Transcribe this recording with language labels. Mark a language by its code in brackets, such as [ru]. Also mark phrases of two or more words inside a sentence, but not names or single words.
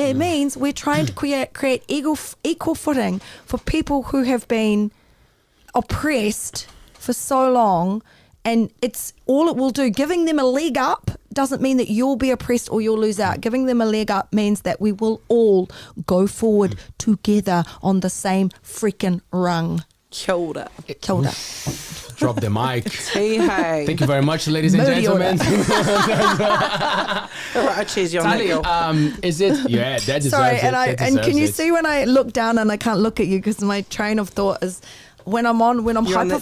[en] It means we're trying to create equal footing for people who have been oppressed for so long. And it's all it will do. Giving them a leg up doesn't mean that you'll be oppressed or you'll lose out. Giving them a leg up means that we will all go forward together on the same freaking rung. [mi] Kia ora. Kia ora. [en] Drop the mic. Hey. Thank you very much, ladies and Moody gentlemen. Right, cheers, you on Tali, that. is it? Yeah, that deserves Sorry, it. and That and can deserves you it. see when I look down and I can't look at you because my train of thought is when I'm You're on